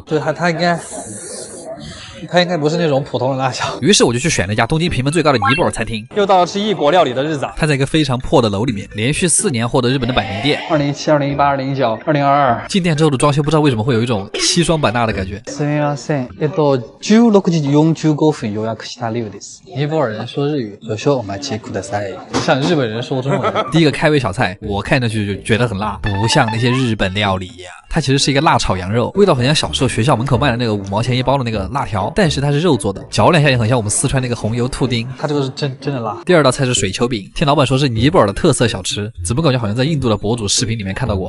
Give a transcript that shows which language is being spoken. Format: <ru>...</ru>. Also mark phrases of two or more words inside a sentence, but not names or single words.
<zh>对，它应该不是那种普通的辣椒。于是我就去选了一家东京评分最高的尼泊尔餐厅。又到了吃异国料理的日子啊！它在一个非常破的楼里面，连续4年获得日本的百年店。 2017、2018、2019、2022。进店之后的装修不知道为什么会有一种西双版纳的感觉。</zh> <ja>すみません。16時45分予約した量です。</ja> <zh>尼泊尔人说日语，</zh> <ja>少々お待ちください。</ja> <zh>像日本人说中文。第一个开胃小菜，我看上去就觉得很辣，不像那些日本料理呀。它其实是一个辣炒羊肉，味道很像小时候学校门口卖的那个5毛钱一包的那个辣条，但是它是肉做的，嚼两下也很像我们四川那个红油兔丁。它这个是真的辣。第二道菜是水球饼，听老板说是尼泊尔的特色小吃，怎么感觉好像在印度的博主视频里面看到过？</zh>